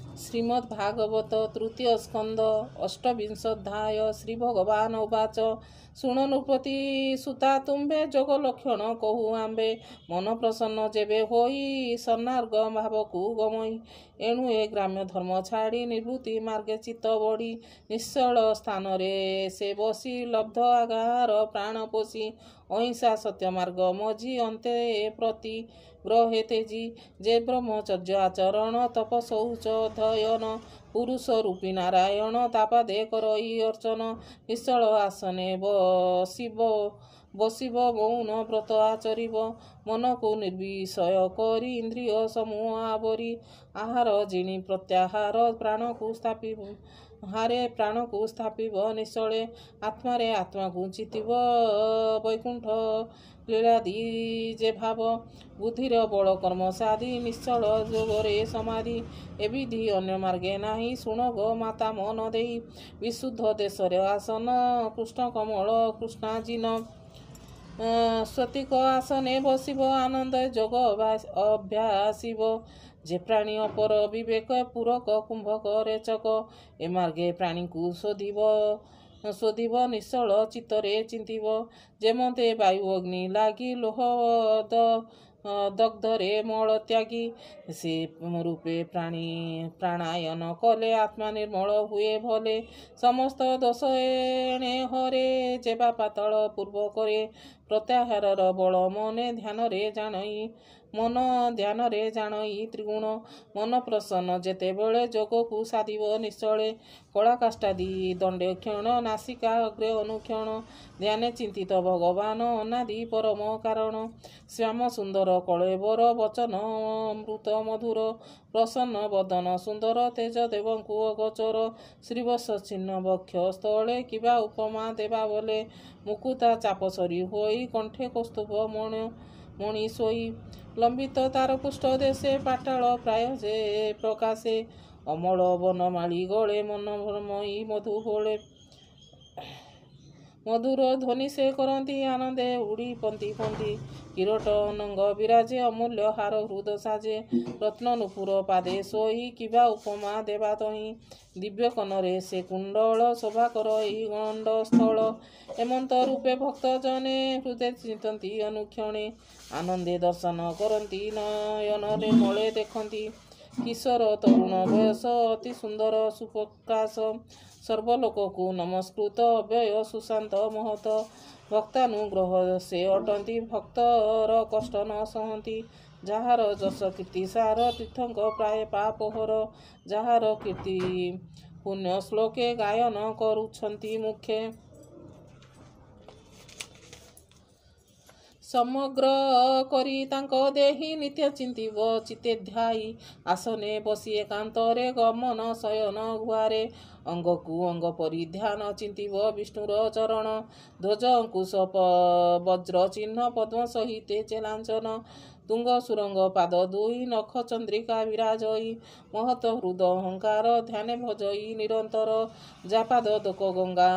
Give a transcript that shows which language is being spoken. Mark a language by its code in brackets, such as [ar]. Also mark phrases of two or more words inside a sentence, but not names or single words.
[or] ଶ୍ରୀମଦ୍ଭାଗବତ ତୃତୀୟ ସ୍କନ୍ଦ ଅଷ୍ଟବିଂଶୋଽଧ୍ୟାୟ ଶ୍ରୀ ଭଗବାନ ଉବାଚ ଶୁଣୁ ନୃପତି ସୁତା ତୁମ୍ଭେ ଯୋଗ ଲକ୍ଷଣ କହୁ ଆମ୍ଭେ ମନ ପ୍ରସନ୍ନ ଯେବେ ହୋଇ ସନ୍ନାର୍ଗ ଭାବକୁ ଗମଇ ଏଣୁ ଏ ଗ୍ରାମ୍ୟ ଧର୍ମ ଛାଡ଼ି ନିବୃତ୍ତି ମାର୍ଗେ ଚିତ୍ତ ବଡ଼ି ନିଶ୍ଚଳ ସ୍ଥାନ ରେ ସେ ବସି ଲବ୍ଧ ଆଗାର ପ୍ରାଣ ପୋଷି ଅହିଂସା ସତ୍ୟ ମାର୍ଗ ମଝି ଅନ୍ତେ ପ୍ରତି ଗ୍ରହେ ତେଜି ଯେ ବ୍ରହ୍ମଚର୍ଯ୍ୟ ଆଚରଣ ତପ ଶୌଚ ଅଧ୍ୟୟନ ପୁରୁଷ ରୂପୀ ନାରାୟଣ ତାପାଦେ କରଇ ଅର୍ଚ୍ଚନ ନିଶ୍ଚଳ ଆସନେ ବସିବ ମୌନ ବ୍ରତ ଆଚରିବ ମନ କୁ ନିର୍ବିଷୟ କରି ଇନ୍ଦ୍ରିୟ ସମୂହ ଆବରି ଆହାର ଜିଣି ପ୍ରତ୍ୟାହାର ପ୍ରାଣ କୁ ସ୍ଥାପିବ ହାରେ ପ୍ରାଣ କୁ ସ୍ଥାପିବ ନିଶ୍ଚଳେ ଆତ୍ମାରେ ଆତ୍ମା କୁ ଚିତିବ ବୈକୁଣ୍ଠ ଲୀଳାଦି ଯେ ଭାବ ବୁଦ୍ଧିର ବଳ କର୍ମ ସାଧି ନିଶ୍ଚଳ ଯୋଗରେ ସମାଧି ଏବିଧି ଅନ୍ୟ ମାର୍ଗେ ନାହିଁ ଶୁଣ ଗୋ ମାତା ମନ ଦେଇ ବିଶୁଦ୍ଧ ଦେଶରେ ଆସନ କୃଷ୍ଣ କମଳ କୃଷ୍ଣାଜିନ ସ୍ୱସ୍ତିକ ଆସନେ ବସିବ ଆନନ୍ଦ ଯୋଗ ଅଭ୍ୟାସିବ ଯେ ପ୍ରାଣୀ ଅପର ବିବେକ ପୂରକ କୁମ୍ଭକ ରେଚକ ଏ ମାର୍ଗେ ପ୍ରାଣୀ କୁ ଶୋଧିବ ନିଶ୍ଚଳ ଚିତ୍ତରେ ଚିନ୍ତିବ ଯେମତେ ବାୟୁ ଅଗ୍ନି ଲାଗି ଲୋହ ଦଗ୍ଧରେ ମଳ ତ୍ୟାଗି ସେ ରୂପେ ପ୍ରାଣାୟନ କଲେ ଆତ୍ମା ନିର୍ମଳ ହୁଏ ଭଲେ ସମସ୍ତ ଦୋଷ ଏଣେ ହରେ ଯେବା ପାତଳ ପୂର୍ବ କରେ ପ୍ରତ୍ୟାହାର ବଳ ମନେ ଧ୍ୟାନ ରେ ଜାଣଇ ମନ ଧ୍ୟାନ ରେ ଜାଣଇ ତ୍ରିଗୁଣ ମନ ପ୍ରସନ୍ନ ଯେତେ ବେଳେ ଯୋଗ କୁ ସାଧିବ ନିଶ୍ଚଳେ କଳା କାଷ୍ଠାଦି ଦଣ୍ଡେ କ୍ଷଣ ନାସିକା ଅଗ୍ରେ ଅନୁକ୍ଷଣ ଧ୍ୟାନେ ଚିନ୍ତିତ ଭଗବାନ ଅନାଦି ପରମ କାରଣ ଶ୍ୟାମ ସୁନ୍ଦର କଳେବର ବଚନ ଅମୃତ ମଧୁର ପ୍ରସନ୍ନ ବଦନ ସୁନ୍ଦର ତେଜ ଦେବଙ୍କୁ ଅଗୋଚର ଶ୍ରୀବତ୍ସ ଚିହ୍ନ ବକ୍ଷ ସ୍ଥଳେ କିବା ଉପମା ଦେବା ବୋଲେ ମୁକୁତା ଚାପସରୀ ହୋଇ କଣ୍ଠେ କୌସ୍ତୁଭ ମଣି ସୋଇ ଲମ୍ବିତ ତାର ପୁଷ୍ଟ ଦେଶେ ପାତାଳ ପ୍ରାୟ ଯେ ପ୍ରକାଶେ ଅମଳ ବନମାଳୀ ଗଳେ ମନମୟୀ ମଧୁ ବୋଲେ ମଧୁର ଧ୍ୱନି ସେ କରତି ଆନନ୍ଦେ ଉଡ଼ି ପନ୍ଥୀ ପନ୍ଥୀ କିରଟ ଅନଙ୍ଗ ବିରାଜେ ଅମୂଲ୍ୟ ହାର ହୃଦ ସାଜେ ରତ୍ନ ନୂପୁର ପାଦେ ସୋଇ କିବା ଉପମା ଦେବା ତହିଁ ଦିବ୍ୟ କନରେ ସେ କୁଣ୍ଡଳ ଶୋଭା କରଇ ଗଣ୍ଡ ସ୍ଥଳ ଏମନ୍ତ ରୂପେ ଭକ୍ତ ଜନେ ହୃଦୟ ଚିନ୍ତତି ଅନୁକ୍ଷଣେ ଆନନ୍ଦେ ଦର୍ଶନ କରତି ନୟନ ମଲେ ଦେଖତି କିଶୋର ତରୁଣ ବୟସ ଅତି ସୁନ୍ଦର ସୁପ୍ରକାଶ ସର୍ବଲୋକ କୁ ନମସ୍କୃତ ଅବ୍ୟୟ ସୁଶାନ୍ତ ମହତ ଭକ୍ତାନୁଗ୍ରହ ସେ ଅଟନ୍ତି ଭକ୍ତର କଷ୍ଟ ନ ସହତି ଯାର ଯଶ କୀର୍ତ୍ତି ସାର ତୀର୍ଥଙ୍କ ପ୍ରାୟ ପାପହର ଯାର କୀର୍ତ୍ତି ପୁଣ୍ୟ ଶ୍ଳୋକେ ଗାୟନ କରୁଛନ୍ତି ମୁଖେ ସମଗ୍ର କରି ତାଙ୍କୁ ଦେହୀ ନିତ୍ୟ ଚିନ୍ତିବ ଚିତେ ଧ୍ୟାୟୀ ଆସନେ ବସି ଏକାନ୍ତରେ ଗମନ ଶୟନ ଗୁହାରେ ଅଙ୍ଗ କୁ ଅଙ୍ଗ ପରି ଧ୍ୟାନ ଚିନ୍ତିବ ବିଷ୍ଣୁର ଚରଣ ଧ୍ୱଜ ଅଙ୍କୁଶ ବଜ୍ର ଚିହ୍ନ ପଦ୍ମ ସହିତେ ଚେଲାଞ୍ଚନ ତୁଙ୍ଗ ସୁରଙ୍ଗ ପାଦ ଦୁଇ ନଖ ଚନ୍ଦ୍ରିକା ବିରାଜଇ ମହତ ହୃଦ ଅହଙ୍କାର ଧ୍ୟାନେ ଭଜଇ ନିରନ୍ତର ଜାପାଦ ଦୋକ ଗଙ୍ଗା